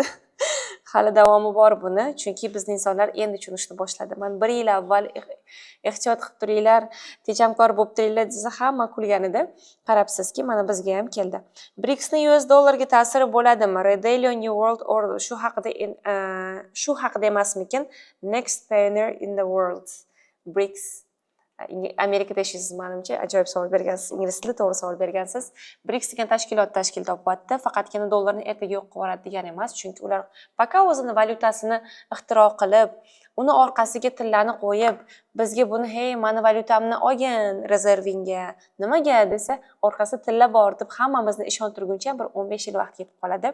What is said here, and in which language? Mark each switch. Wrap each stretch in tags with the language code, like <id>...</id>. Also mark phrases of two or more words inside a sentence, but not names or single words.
<uz>Hali davomi bor buni, chunki bizning insonlar endi tushunishni boshladi. Men 1 yil avval ehtiyot qilib turinglar, tejamkor bo'lib turinglar desa hamma kulganida. Qarabsizki, mana bizga ham keldi. BRICSning US dollarga ta'siri bo'ladimi? Redelio</uz> <en>New World Order</en> <uz>shu haqida emasmikin?</uz> <en>Next pioneer in the world.</en> <uz>BRICS. Amerikada yashaysiz, menimcha ajoyib savol bergansiz, ingliz tilida to'g'ri savol bergansiz. BRICS degan tashkilot tashkil topyapti, faqatgina dollarni ertaga yo'q qilib yuboradi degani emas, chunki ular poka o'zini valyutasini ixtiro qilib, uni orqasiga tillarni qo'yib, bizga buni hey, mani valyutamni olgin rezervingga, nimaga desa, orqasida tilla bor deb hammamizni ishontirguncha bir 15 yil vaqt ketib qoladi.</uz>